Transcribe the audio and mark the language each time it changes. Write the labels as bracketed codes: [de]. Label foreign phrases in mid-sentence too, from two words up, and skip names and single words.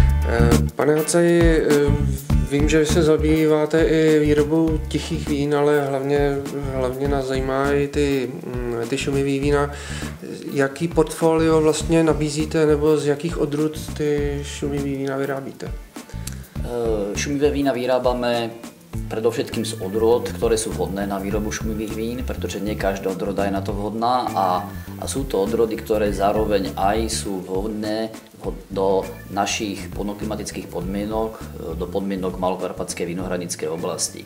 [cs] Pane Hacaji, vím, že se zabýváte i výrobou tichých vín, ale hlavně nás zajímají ty šumivý vína. Jaký portfolio vlastně nabízíte nebo z jakých odrůd ty šumivý vína vyrábíte? [sk] Šumivé vína vyrábame predovšetkým z odrôd, ktoré sú vhodné na výrobu šumivých vín, pretože nie každá odroda je na to vhodná a sú to odrody, ktoré zároveň aj sú vhodné do našich klimatických podmienok, do podmienok malokarpatskej vinohradníckej oblasti.